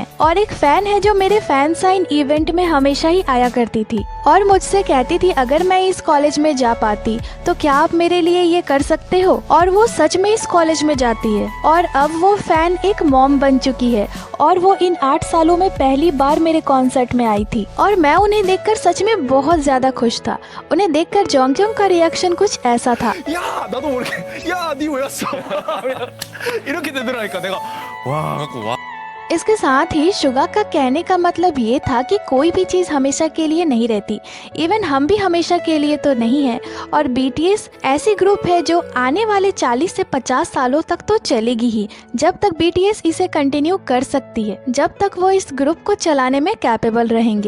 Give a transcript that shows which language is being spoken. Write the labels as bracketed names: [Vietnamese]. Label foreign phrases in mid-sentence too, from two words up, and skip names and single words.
[Hindi] और एक फ़ैन है जो मेरे [English] fan sign event [Hindi] में हमेशा ही आया करती थी और मुझसे कहती थी अगर मैं इस कॉलेज में जा पाती तो क्या आप मेरे लिए ये कर सकते हो, और वो सच में इस कॉलेज में जाती है। और अब वो फ़ैन एक मॉम बन चुकी है और वो इन 8 सालों में पहली बार मेरे कॉन्सर्ट में आई थी और मैं उन्हें देखकर सच में बहुत ज़्यादा खुश था। उन्हें देखकर जोंगयोंग का रिएक्शन कुछ ऐसा था। [Korean] 나도 모르게 야, 니 왜 왔어? 이렇게 되더라니까 내가 와, 갖고 와. [Hindi] इसके साथ ही शुगा का कहने का मतलब ये था कि कोई भी चीज़ हमेशा के लिए नहीं रहती, इवन हम भी हमेशा के लिए तो नहीं है। और बीटीएस ऐसी ग्रुप है जो आने वाले 40 से 50 सालों तक तो चलेगी ही, जब तक बीटीएस इसे कंटिन्यू कर सकती है, जब तक वो इस ग्रुप को चलाने में कैपेबल रहेंगे।